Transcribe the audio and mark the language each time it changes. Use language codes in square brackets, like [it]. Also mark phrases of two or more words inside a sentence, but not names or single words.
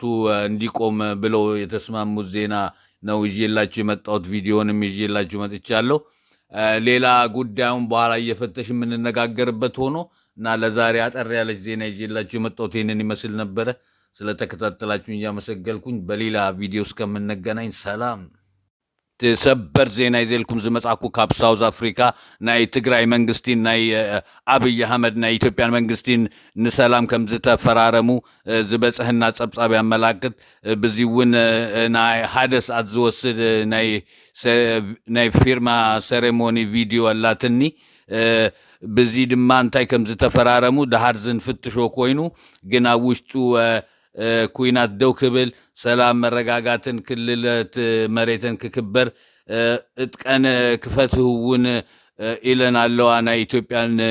[am] እንዲቆም ብለው የተስማሙት ዜና ነው ይዤላችሁ የመጣሁት። ቪዲዮንም ይዤላችሁ መጥቻለሁ። ሌላ ጉዳዩን በኋላ እየፈተሽ የምንነጋገርበት ሆኖ እና ለዛሬ አጠር ያለች ዜና ይዤላችሁ የመጣሁት ይህንን ይመስል ነበረ። ስለተከታተላችሁኝ እያመሰገልኩኝ በሌላ ቪዲዮ እስከምንገናኝ ሰላም። [ti] ሰበር ዜና ይዘልኩም ዝመጻኩ ካብ ሳውዝ አፍሪካ ናይ ትግራይ መንግስቲን ናይ አብይ አህመድ ናይ ኢትዮጵያን መንግስቲን ንሰላም ከም ዝተፈራረሙ ዝበፅሕና ፀብፃብ ያመላክት። በዚ እውን ናይ ሓደ ሰዓት ዝወስድ ናይ ፊርማ ሴሬሞኒ ቪድዮ ኣላትኒ። በዚ ድማ እንታይ ከም ዝተፈራረሙ ድሓር ዝንፍትሾ ኮይኑ ግን ኣብ ውሽጡ ኩናት ደው ክብል፣ ሰላም መረጋጋትን፣ ክልለት መሬትን ክክበር እጥቀን ክፈትህውን ኢለን ኣለዋ ናይ ኢትዮጵያን